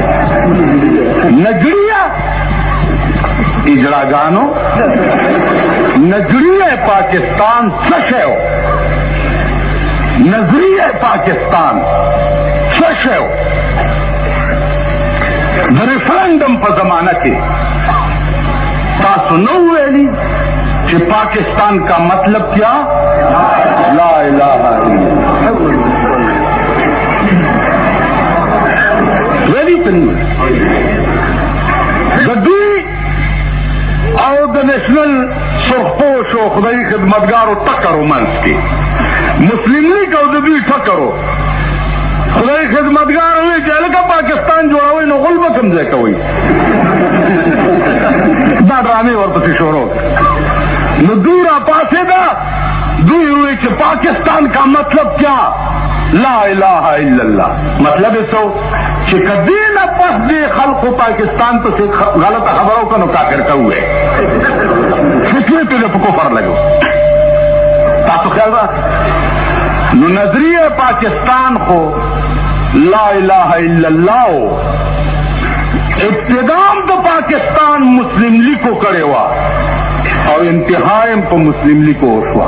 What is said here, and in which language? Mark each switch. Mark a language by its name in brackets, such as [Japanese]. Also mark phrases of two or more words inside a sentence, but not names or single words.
[Pashto] نجریه اجراګانو نظریه پاکستان څه شی و؟ نظریه پاکستان څه شی و؟ د ریفرنډم په زمانه کې تاسو نو ویلي چې [Urdu] پاکستان کا مطلب کیا؟ [Arabic] لا الہ الا اللہ. [Pashto] ویلي کنه د دوی او د نیشنل سرخپوش او خدای خدمتګارو ټکرو منځ کې مسلم لیگ او د دوی ټکرو خدای خدمتګار وی چې هلکه پاکستان جوړوئ نو غل به کوم ځای کوئ دا ډرامې ورپسې شروع نو دوی راپاڅېده دوی وی چې [Urdu] پاکستان کا مطلب کیا؟ [Arabic] لا الہ الا اللہ. [Pashto] مطلب یې څه چې کدی نه پس دې خلقو پاکستان ته غلطه خبره وکړه نو کافر ته ووایي فکر ته په کفر لګو. تاسو خیال را نو نظریه پاکستان خو [Arabic] لا الہ الا اللہ [Pashto] ابتدام د پاکستان مسلم لیگو کړې وه او انتهایم په مسلم لیگو وشوه.